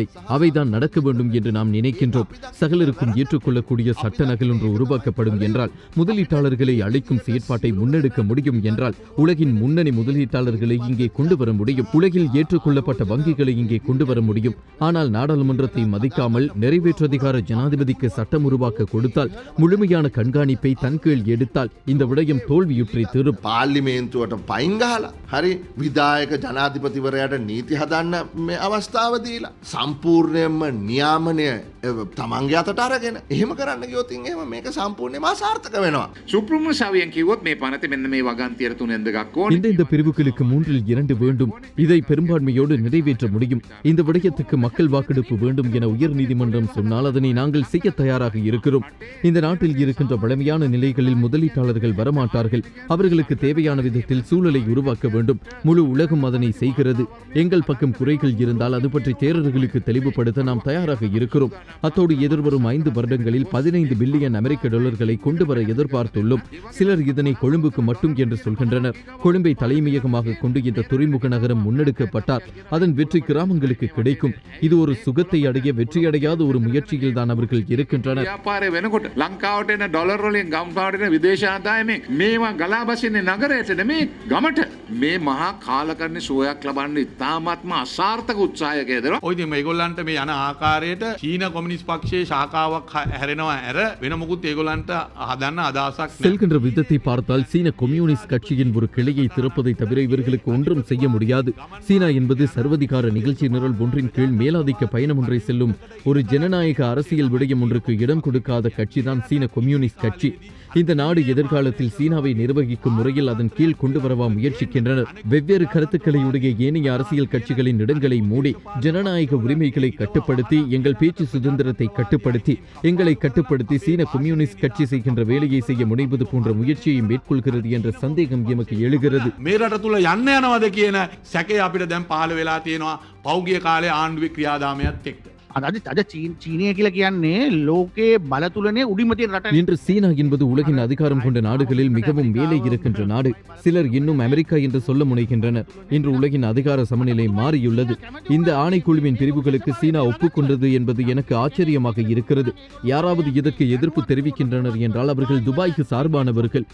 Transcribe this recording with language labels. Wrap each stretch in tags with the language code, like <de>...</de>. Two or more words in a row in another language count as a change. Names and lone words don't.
<ta>அவைதான் நடக்க வேண்டும் என்று நாம் நினைக்கின்றோம். சகலருக்கும் ஏற்றுக்கொள்ளக்கூடிய சட்ட நகல் ஒன்று உருவாக்கப்படும் என்றால், முதலீட்டாளர்களை அழைக்கும் செயற்பாட்டை முன்னெடுக்க முடியும் என்றால், உலகின் முன்னணி முதலீட்டாளர்களை இங்கே கொண்டு வர முடியும். உலகில் ஏற்றுக்கொள்ளப்பட்ட வங்கிகளை இங்கே கொண்டு வர முடியும். ஆனால் நாடாளுமன்றத்தை மதிக்காமல் நிறைவேற்றதிகார ஜனாதிபதிக்கு சட்டம் உருவாக்க கொடுத்தால், முழுமையான கண்காணிப்பை தன் கீழ் எடுத்தால் இந்த விடயம் தோல்வியுற்றி தீரும்.</ta> <si>පාර්ලිමේන්තුවට පයින් ගහලා හරි විධායක ජනාධිපතිවරයාට නීති හදන්න මේ අවස්ථාව දීලා සම්පූර්ණයෙන්ම නියාමනය තමන්ගේ අතට අරගෙන එහෙම කරන්න ගියොත් එහෙම මේක සම්පූර්ණයෙන්ම අසාර්ථක වෙනවා. සුප්‍රම සවියෙන් කිව්වොත් මේ පනතේ මෙන්න මේ වගන්තියට තුනෙන් දෙකක් ඕනේ.</si> <ta>இந்த பிரிவுகளுக்கு 3 இல் 2 வேண்டும். இதை பெரும்பான்மையோடு நிறைவேற்ற முடியும். இந்த விடயத்துக்கு மக்கள் வாக்கெடுப்பு வேண்டும் என உயர்நீதிமன்றம் சொன்னால் அதனை நாங்கள் செய்ய தயாராக இருக்கிறோம். இந்த நாட்டில் இருக்கின்ற வளமையான நிலைகளில் முதலீட்டாளர்கள் வரமாட்டார்கள். அவர்களுக்கு தேவையான விதத்தில் சூழலை உருவாக்க வேண்டும். முழு உலகம் அதனை செய்கிறது. எங்கள் பக்கம் குறைகள் இருந்தால் அது பற்றி தேரர்களுக்கு தெளிவுபடுத்த நாம் தயாராக இருக்கிறோம். அத்தோடு எதிர்வரும் 5 வருடங்களில் 15 பில்லியன் அமெரிக்க டாலர்களை கொண்டு வர எதிர்பார்த்துள்ளோம். சிலர் இதனை கொழும்புக்கு மட்டும் என்று சொல்கின்றனர். கொழும்பை தலைமையகமாக கொண்டு இந்த துறைமுக நகரம் முன்னெடுக்கப்பட்டால் அதன் வெற்றி கிராமங்களுக்கு கிடைக்கும். இது ஒரு சுகத்தை அடைய வெற்றியடையாத ஒரு முயற்சியில் தான் அவர்கள் இருக்கின்றனர்.</ta> <si>ව්‍යාපාරය වෙනකොට ලංකාවට එන ඩොලර් වලින් ගම්පාවට එන විදේශ ආදායමෙන් මේවා ගලා බසින්නේ නගරයට නෙමේ ගමට. මේ මහා කාලකන්ණි සුවයක් ලබන්න ඉතාමත්ම අසාර්ථක උත්සාහයක යෙදෙනවා. ඔය ඉතින් මේගොල්ලන්ට මේ යන ආකාරයට චීන කොමියුනිස්ට් පක්ෂයේ ශාඛාවක් හැරෙනවා ඇර වෙන මොකුත් ඒගොල්ලන්ට හදන්න අදහසක් නැහැ.</si> <ta>செல்கின்ற விதத்தை பார்த்தால் சீன கம்யூனிஸ்ட் கட்சியின் ஒரு கிளையை திறப்பதை தவிர இவர்களுக்கு ஒன்றும் செய்ய முடியாது. சீனா என்பது சர்வதிகார நிகழ்ச்சி நிரல் ஒன்றின் கீழ் மேலாதிக்க பயணம் ஒன்றை செல்லும் ஒரு ஜனநாயக அரசியல் விடயம் ஒன்றுக்கு இடம் கொடுக்காத கட்சிதான் சீன கம்யூனிஸ்ட் கட்சி. இந்த நாடு எதிர்காலத்தில் சீனாவை நிர்வகிக்கும் முறையில் அதன் கீழ் கொண்டு வரவா முயற்சிக்கின்றனர். வெவ்வேறு கருத்துக்களை உடைய ஏனைய அரசியல் கட்சிகளின் இடங்களை மூடி ஜனநாயக உரிமைகளை கட்டுப்படுத்தி, எங்கள் பேச்சு சுதந்திரத்தை கட்டுப்படுத்தி, எங்களை கட்டுப்படுத்தி சீன கம்யூனிஸ்ட் கட்சி செய்கின்ற வேலையை செய்ய முனைவது போன்ற முயற்சியை மேற்கொள்கிறது என்ற சந்தேகம் எமக்கு எழுகிறது.</ta> <si>මේ රට තුල යන්න යනවද කියන සැකය අපිට දැන් පහළ වෙලා තියෙනවා පෞගිය කාලේ ආණ්ඩුවේ ක්‍රියාදාමයත් එක්ක. අද චීනය කියලා කියන්නේ ලෝකයේ බලතුලනේ උඩිම තියෙන රට.</si> <ta>இன்று சீனா என்பது உலகின் அதிகாரம் கொண்ட நாடுகளில் மிகவும் மேலே இருக்கின்ற நாடு. சிலர் இன்னும் அமெரிக்கா என்று சொல்ல முனைகின்றனர். இன்று உலகின் அதிகார சமநிலை மாறியுள்ளது. இந்த ஆணைக்குழுவின் பிரிவுகளுக்கு சீனா ஒப்புக்கொண்டது என்பது எனக்கு ஆச்சரியமாக இருக்கிறது. யாராவது இதற்கு எதிர்ப்பு தெரிவிக்கின்றனர் என்றால் அவர்கள் துபாய்க்கு சார்பானவர்கள்.</ta>